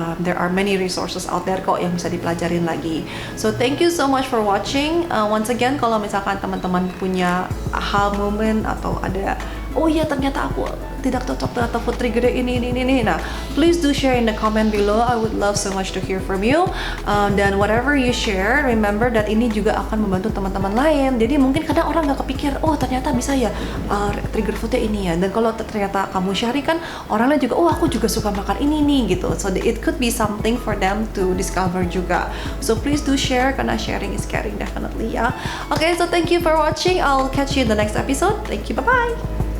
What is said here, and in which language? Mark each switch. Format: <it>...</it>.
<en>There are many resources out there</en> <id>kok yang bisa dipelajarin lagi.</id> <en>So thank you so much for watching. Once again,</en> <id>kalau misalkan teman-teman punya aha moment atau ada, oh iya ternyata aku tidak cocok atau food trigger ini. Nah,</id> <en>please do share in the comment below. I would love so much to hear from you.</en> <id>Dan</id> <en>whatever you share, remember that</en> <id>ini juga akan membantu teman-teman lain. Jadi mungkin kadang orang nggak kepikir, oh ternyata bisa ya trigger foodnya ini ya. Dan kalau ternyata kamu sharing kan, orang lain juga, oh aku juga suka makan ini nih gitu.</id> <en>So it could be something for them to discover juga. So please do share</en> <id>karena</id> <en>sharing is caring definitely ya. Okay, so thank you for watching. I'll catch you in the next episode. Thank you, bye bye.</en>